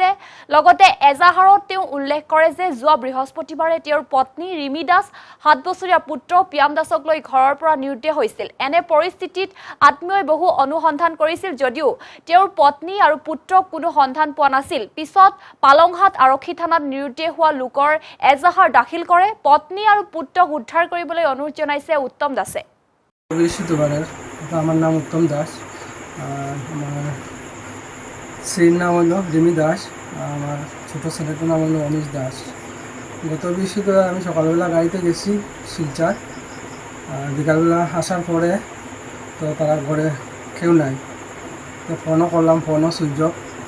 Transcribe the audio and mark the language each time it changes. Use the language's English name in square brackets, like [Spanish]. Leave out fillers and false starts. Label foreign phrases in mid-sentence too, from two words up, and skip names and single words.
[Assamese] লগতে এজাহাৰত তেওঁ উল্লেখ কৰে যে যোৱা বৃহস্পতিবাৰে তেওঁৰ পত্নী ৰিমি দাস 7 বছৰীয়া পুত্ৰ পিয়াম দাসক লৈ ঘৰৰ পৰা নিৰুদ্দেশ হৈছিল। এনে পৰিস্থিতিত আত্মীয়ই বহু অনুসন্ধান কৰিছিল যদিও তেওঁৰ পত্নী আৰু পুত্ৰক কোনো সন্ধান পোৱা নাছিল। পিছত পালংহাট আৰক্ষী থানাত নিৰুদ্দেশ হোৱা লোকৰ এজাহাৰ দাখিল কৰে। পত্নী আৰু পুত্ৰক উদ্ধাৰ কৰিবলৈ অনুৰোধ জনাইছে উত্তম দাসে। [Bangla] আমার নাম উত্তম দাস, আমার স্ত্রীর নাম হলো রিমি দাস, আমার ছোটো ছেলেটার নাম হলো অনিশ দাস। গত বৃহস্পতিবার আমি সকালবেলা গাড়িতে গেছি শিলচর, বিকালবেলা আসার পরে তো তারা ঘরে কেউ নাই, তো ফোনও করলাম, ফোনও সুইচ অফ।